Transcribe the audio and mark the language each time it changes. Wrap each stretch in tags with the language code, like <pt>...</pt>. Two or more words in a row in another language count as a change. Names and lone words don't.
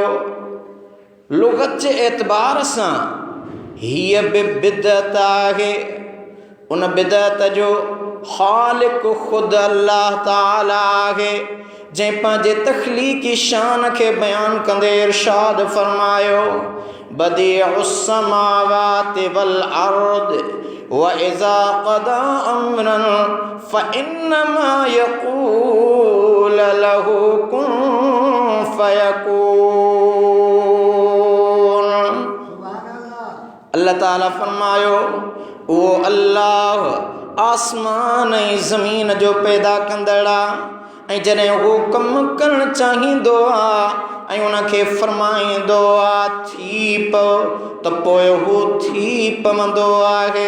<sd>लुग़त जे एतबार सां हीअ बि बिदअत आहे। उन बिदअत जो ख़ालिक़ ख़ुदि अल्लाह ताला आहे, जंहिं पंहिंजे तख़लीक़ी शान खे बयानु कंदे इरशाद फरमायो,</sd> <ar>بديع السماوات والأرض وإذا قضى أمرا فإنما يقول له كن فيكون.</ar> <sd>अल्लाह ताला फरमायो, वो अल्लाह आसमान ऐं ज़मीन जो पैदा कंदड़ आहे, ऐं जॾहिं उहो कमु करणु चाहींदो आहे ऐं उनखे फरमाईंदो आहे थी पओ, त पोइ उहो थी पवंदो आहे।</sd>